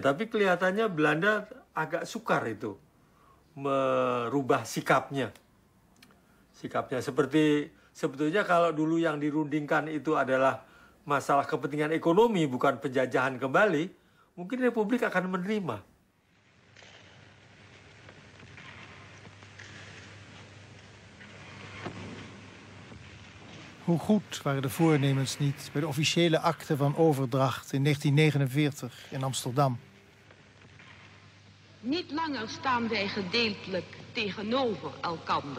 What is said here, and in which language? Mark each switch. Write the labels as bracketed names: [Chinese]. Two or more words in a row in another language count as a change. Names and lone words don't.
[Indonesian] Tapi kelihatannya Belanda agak sukar itu merubah sikapnya. Sikapnya seperti sebetulnya kalau dulu yang dirundingkan itu adalah masalah kepentingan ekonomi bukan penjajahan kembali, mungkin Republik akan menerima. [Dutch] Hoe goed waren de voornemens niet bij de officiële akte van overdracht in 1949 in Amsterdam. Niet langer staan wij gedeeltelijk tegenover elkander.